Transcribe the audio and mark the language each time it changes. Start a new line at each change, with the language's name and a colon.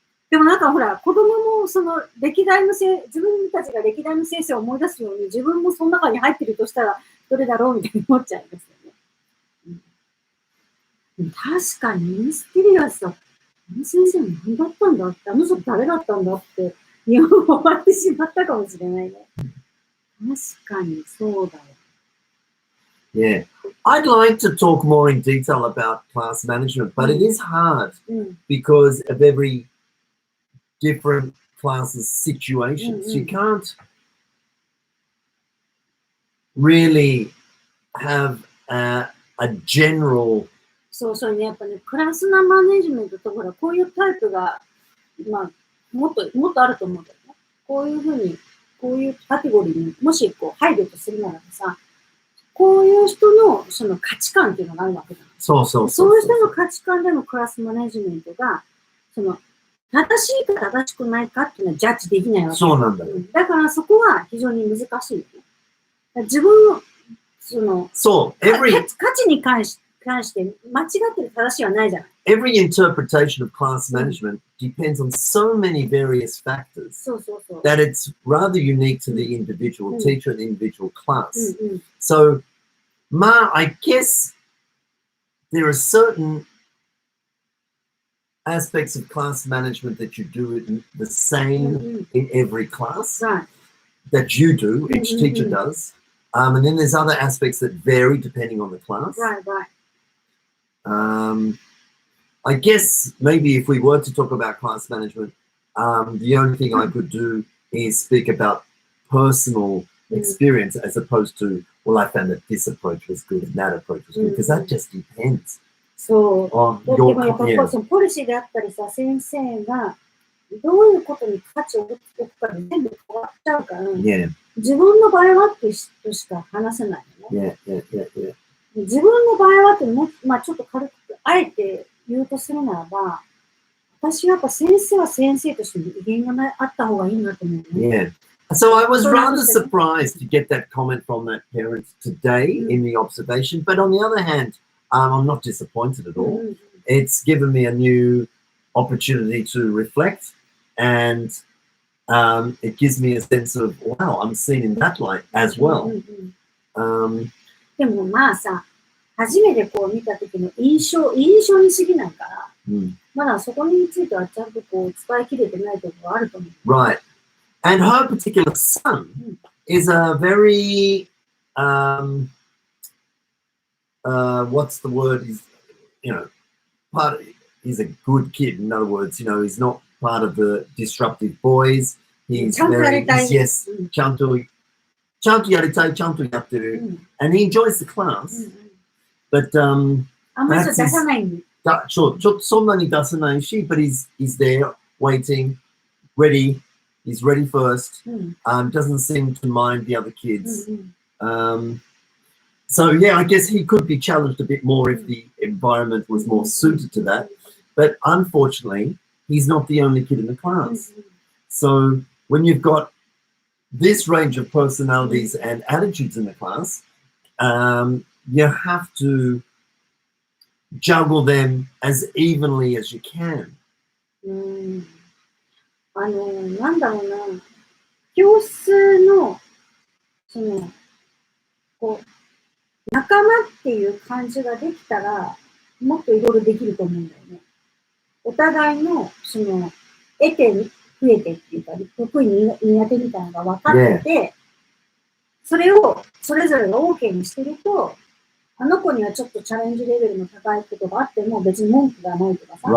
Japanese: でもなんかほら、子供もその歴代の自分たちが歴代の先生を思い出すように自分もその中に入ってるとしたらどれだろうみたいに思っちゃいますよね。でも確かにミステリアスだ。あの先生何だったんだって、あの人誰だったんだって日本を終わってしまったかもしれないね。確かにそうだよ。
English: Yeah. I'd like to talk more in detail about class management, but it is hard
Japanese: うん。
English: because of every different class's situations. You can't really have a general.
Japanese: そうそうね、やっぱね、クラスのマネジメントとほら、こういうタイプが、まあ、もっとあると思うんだよね。こういうふうに、こういうカテゴリーにもしこう入るとするならばさ、こういう人のその価値観っていうのがあるわけじゃない。そういう人の価値観でのクラスマネジメントが、その、正しいか正しくないかっていうのはジャッジできないわけ。そうなんだよ。だからそこは非常に難しいよね。自分の、その、価値に関して間違ってる正しいはないじゃない。
English: Every interpretation of class management depends on so many various factors
Japanese: そうそうそう。
English: that it's rather unique to the individual teacher and individual class.
Japanese: うんうん。
English: So, I guess there are certain aspects of class management that you do it the same in every class Right. that you do, each teacher does. And then there's other aspects that vary depending on the class. Right, right. I guess maybe if we were to talk about class management, the only thing I could do is speak about personal experience as opposed to, well, I found that this approach was good and that approach was good, because that just depends
Japanese: そう。
English: on
Japanese: で
English: your
Japanese: もやっぱり
English: yeah.
Japanese: そのポリシーであったりさ、先生がどういうことに価値を置くかで全部変わっちゃうから、
English: Yeah.
Japanese: 自分の場合はって人しか話せないよね。
English: Yeah.
Japanese: 自分の場合はっても、まあちょっと軽くあえて言うとするならば、私はやっぱ先生は先生としての威厳があった方がいいなと思うね。
English: Yeah. So I was rather surprised to get that comment from that parent today in the observation, but on the other hand, I'm not disappointed at all. It's given me a new opportunity to reflect, and it gives me a sense of, wow, I'm seen in that light as well.
Japanese: でもまあさ、初めてこう見た時の印象に過ぎないから、まだそこについてはちゃんとこう伝えきれてないところがあると思う。
English: Right. And her particular son is a very, what's the word? He's, he's a good kid. In other words, he's not part of the disruptive boys. He's very, yes,
Japanese: ちゃんとやりたい、ちゃんとやってる.
English: And he enjoys the class. But
Japanese: あんまり出さないんで。ちょっとそんなに出さないし、
English: but he's there, waiting, ready. He's ready first. Doesn't seem to mind the other kids. So yeah, I guess he could be challenged a bit more if the environment was more suited to that. But unfortunately, he's not the only kid in the class. So when you've got this range of personalities and attitudes in the class, you have to juggle them as evenly as you can.
Japanese: なんだろうな。教室の、こう、仲間っていう感じができたら、もっといろいろできると思うんだよね。お互いの、得て、増えてっていうか、得意苦手みたいなのが分かってて、それをそれぞれが OK にしてると、あの子にはちょっとチャレンジレベルの高いことがあっても別に文句がないとかさ。